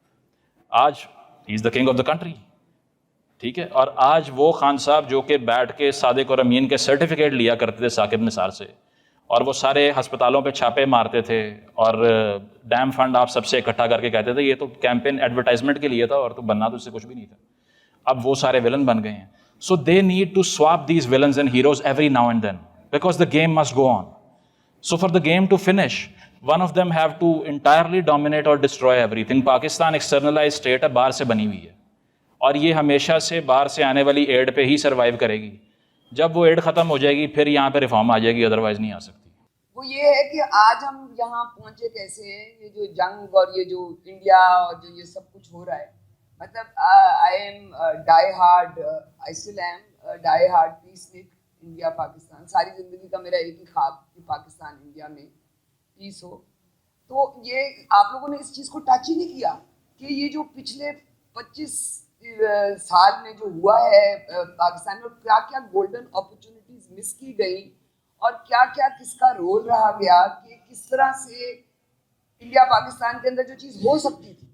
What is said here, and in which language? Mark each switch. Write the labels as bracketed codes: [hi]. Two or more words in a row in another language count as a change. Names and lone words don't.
[ur] آج [en] he is the king of the country, [ur] ٹھیک ہے, اور آج وہ خان صاحب جو کہ بیٹھ کے صادق اور امین کے سرٹیفکیٹ لیا کرتے تھے ثاقب نثار سے, اور وہ سارے ہسپتالوں پہ چھاپے مارتے تھے, اور [en] dam fund [ur] آپ سب سے اکٹھا کر کے کہتے تھے یہ تو [en] campaign advertisement [ur] کے لیے تھا, اور تو بننا تو اس سے کچھ بھی نہیں تھا. اب وہ سارے ولن بن گئے ہیں. [en] So they need to swap these villains and heroes every now and then, because the game must go on. So for the game to finish, one of them have to entirely dominate or destroy everything. [ur] پاکستان [en] externalized state [ur] ہے, باہر سے بنی ہوئی ہے, اور یہ ہمیشہ سے باہر سے آنے والی ایڈ پہ ہی سروائیو کرے گی. جب وہ ایڈ ختم ہو جائے گی پھر یہاں پہ ریفارم آ جائے گی, ادروائز نہیں آ سکتی. وہ یہ ہے کہ آج ہم یہاں پہنچے کیسے ہیں, یہ جو جنگ اور یہ جو انڈیا اور جو یہ سب کچھ ہو رہا ہے, مطلب [en] I am die hard, I still am die hard peacenik [ur] انڈیا پاکستان. ساری زندگی کا میرا ایک ہی خواب کہ پاکستان انڈیا میں پیس ہو. تو یہ آپ لوگوں نے اس چیز کو ٹچ ہی نہیں کیا کہ یہ جو پچھلے 25 سال میں جو ہوا ہے پاکستان میں, کیا کیا [en] golden opportunities miss [ur] کی گئی, اور کیا کیا کس کا رول رہا گیا, کہ کس طرح سے انڈیا پاکستان کے اندر جو چیز ہو سکتی تھی.